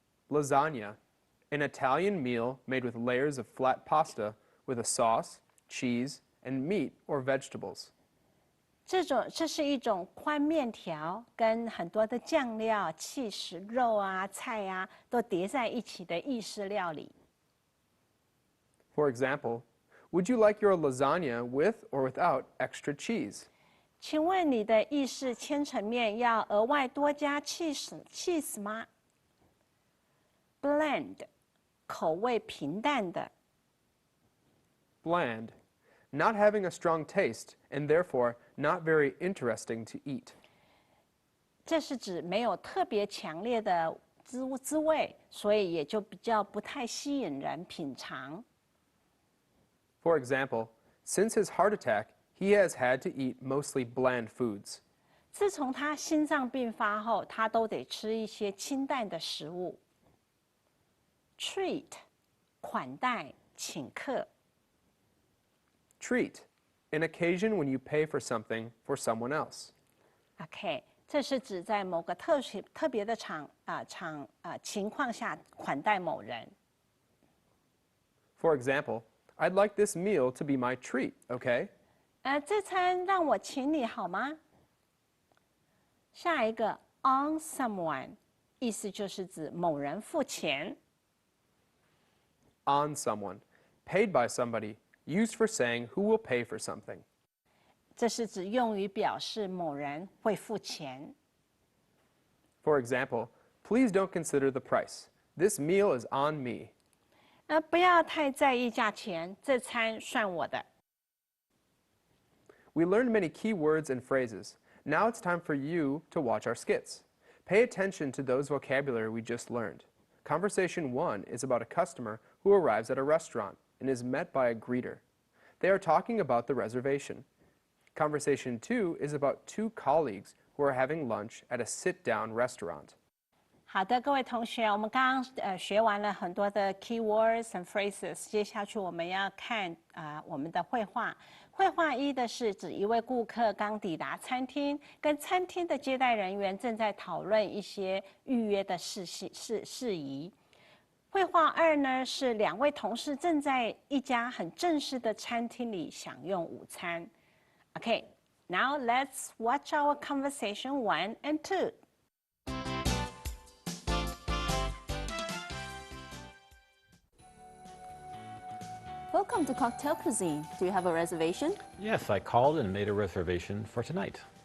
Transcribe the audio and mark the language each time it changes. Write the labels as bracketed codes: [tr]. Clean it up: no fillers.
[en] Lasagna, an Italian meal made with layers of flat pasta with a sauce, cheese, and meat or vegetables. [zh] 这是一种宽面条，跟很多的酱料、cheese、肉啊、菜啊都叠在一起的意式料理。 [en] For example, would you like your lasagna with or without extra cheese? [zh] 请问你的意式千层面要额外多加 cheese 吗？ Bland， 口味平淡的。 [en] Bland, not having a strong taste and therefore not very interesting to eat. [zh] 这是指没有特别强烈的滋味，所以也就比较不太吸引人品尝。 [en] For example, since his heart attack, he has had to eat mostly bland foods. [zh] 自从他心脏病发后，他都得吃一些清淡的食物。 Treat， 款待，请客。 [en] Treat, an occasion when you pay for something for someone else. [zh] OK， 这是指在某个特别的情况下款待某人。 [en] For example, I'd like this meal to be my treat, okay? [zh] 这餐让我请你好吗？下一个 [en] on someone， [zh] 意思就是指某人付钱。 [en] On someone, paid by somebody, used for saying who will pay for something. [zh] 这是指用于表示某人会付钱。 [en] For example, please don't consider the price. This meal is on me. [zh] 不要太在意价钱，这餐算我的。 [en] We learned many key words and phrases. Now it's time for you to watch our skits. Pay attention to those vocabulary we just learned. Conversation 1 is about a customer who arrives at a restaurant and is met by a greeter. They are talking about the reservation. Conversation 2 is about two colleagues who are having lunch at a sit-down restaurant. [zh] 好的，各位同学，我们刚刚学完了很多的 [en] keywords and phrases， [zh] 接下去我们要看我们的绘画。绘画一的是指一位顾客刚抵达餐厅，跟餐厅的接待人员正在讨论一些预约的事宜。绘画二呢是两位同事正在一家很正式的餐厅里享用午餐。 [en] Okay, now let's watch our conversation 1 and 2. Welcome to Cocktail Cuisine. Do you have a reservation? Yes, I called and made a reservation for tonight.